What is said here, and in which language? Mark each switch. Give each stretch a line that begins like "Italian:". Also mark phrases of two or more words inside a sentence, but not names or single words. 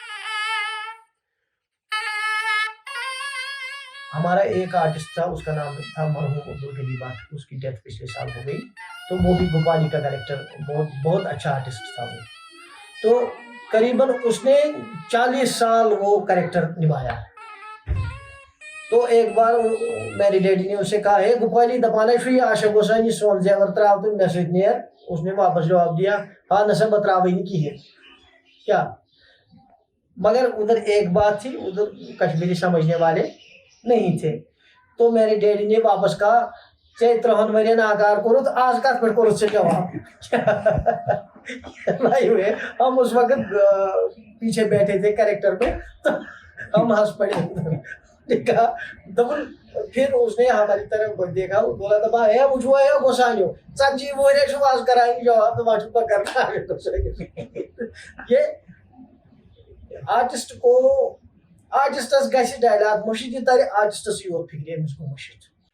Urdu: ہمارا ایک آرٹسٹ تھا, اس کا نام تھا مرحوم عبدالغنی بٹ, اس کی ڈیتھ پچھلے سال ہو گئی. تو وہ بھی گوپالی کا کریکٹر بہت اچھا آرٹسٹ تھا وہ. تو قریباً اس نے 40 سال وہ کریکٹر نبھایا. تو ایک بار میری ڈیڈی نے اسے کہا ہے
Kashmiri: گوپالی دپانا چھُ یہ عاشق حسین یہ سون زیور تراو تو مے سۭتۍ نیر.
Urdu: اس نے واپس جواب دیا
Kashmiri: ہاں نسا بہ تراوے نہٕ کہیٖنۍ
Urdu: کیا. مگر ادھر ایک بات تھی, ادھر کشمیری سمجھنے والے نہیں تھے. تو میرے ڈیڈی نے واپس کہا
Kashmiri: ژے 3 ؤرین آکار کورُتھ آز کتھ پٮ۪ٹھ کورُتھ ژےٚ جواب.
Urdu: ہوئے ہم اس وقت پیچھے بیٹھے تھے کریکٹر میں تو ہم ہنس پڑے. پھر اس نے ہماری طرف دیکھا, بولا
Kashmiri: دپا ہے وچھو ہے گوسانیو 40 ؤری چھُ آز کران یہِ جواب
Urdu: تو
Kashmiri: وۄنۍ چھُس بہٕ کران.
Urdu: یہ آرٹسٹ کو
Kashmiri: آرٹسٹس گژھِ ڈائلاگ مٔشِتھ یہِ ترِ آرٹسٹسٕے یوت فکرِ أمِس گوٚو مٔشِتھ.